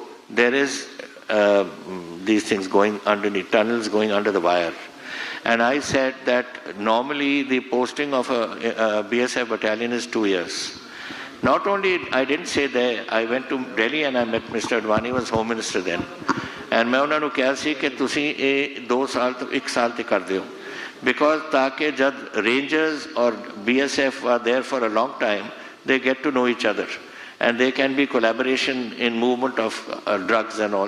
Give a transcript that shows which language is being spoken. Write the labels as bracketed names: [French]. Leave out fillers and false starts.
[English] There is these things going underneath, tunnels going under the wire. And I said that normally the posting of a BSF battalion is 2 years. Not only, I didn't say there, I went to Delhi and I met Mr. Advani, was Home Minister then. [Punjabi] And मैं उन्होंने कहा सी कि तुसी ये 2 साल तो 1 साल तक कर दियो. [English] Because [Hindi] ताकि जब [English] Rangers or BSF are there for a long time, they get to know each other. And there can be collaboration in movement of drugs and all.